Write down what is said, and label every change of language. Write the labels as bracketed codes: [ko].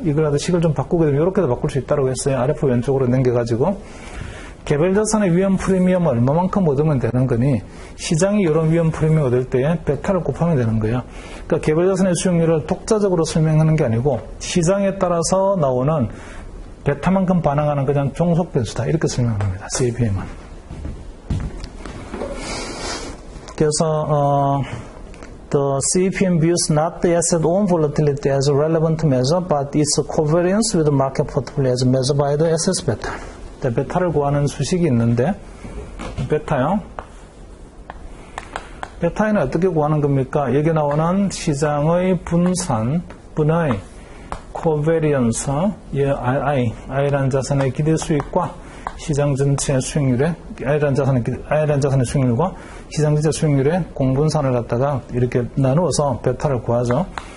[ko] 이걸 식을 좀 바꾸게 되면 이렇게도 바꿀 수 있다고 했어요. RF 왼쪽으로 넘겨가지고 개별자산의 위험 프리미엄을 얼마만큼 얻으면 되는 거니 시장이 이런 위험 프리미엄을 얻을 때 베타를 곱하면 되는 거예요. 그러니까 개별자산의 수익률을 독자적으로 설명하는 게 아니고 시장에 따라서 나오는 베타만큼 반응하는 그냥 종속 변수다. 이렇게 설명합니다. CAPM은. [en] 그래서 the CAPM views not the asset own volatility as a relevant measure but its covariance with the market portfolio as measured by the assets beta. [ko] 베타를 구하는 수식이 있는데 베타요. 베타에는 어떻게 구하는 겁니까? 여기 나오는 시장의 분의 코베리언스, I라는 자산의 기대 수익과 시장 전체 수익률의 I라는 자산의 수익률과 시장 전체 수익률의 공분산을 갖다가 이렇게 나누어서 베타를 구하죠.